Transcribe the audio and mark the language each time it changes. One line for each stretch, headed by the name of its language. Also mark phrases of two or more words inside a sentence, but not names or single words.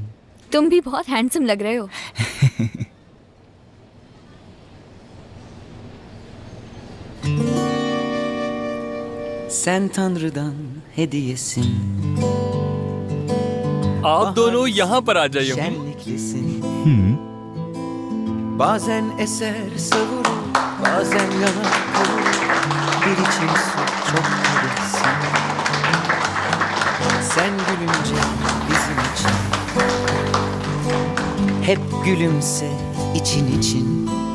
Urdu: तुम भी बहुत हैंडसम लग रहे हो।
Turkish: Sen Tanrı'dan hediyesin.
Urdu: आप दोनों यहाँ पर आ जाइए।
Turkish: Şenliklisin. Bazen eser savurur, bazen yanar kavurur. Bir içim su çok kadesin. Sen gülünce bizim için. Hep gülümse için için.